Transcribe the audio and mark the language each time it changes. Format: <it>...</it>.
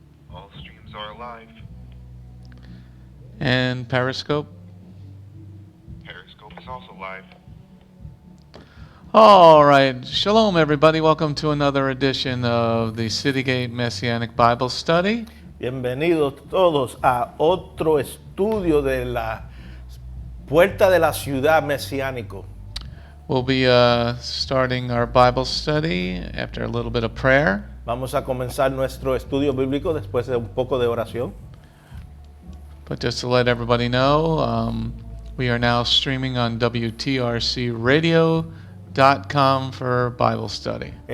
<en>All streams are live. And Periscope. Periscope is also live. All right. Shalom, everybody. Welcome to another edition of the Citygate Messianic Bible Study.</en> <es>Bienvenidos todos a otro estudio de la puerta de la ciudad mesiánico.</es> <en>We'll be starting our Bible study after a little bit of prayer.</en> <es>Vamos a comenzar nuestro estudio bíblico después de un poco de oración.</es> <en>But just to let everybody know, we are now streaming on WTRCradio.com for Bible study.</en>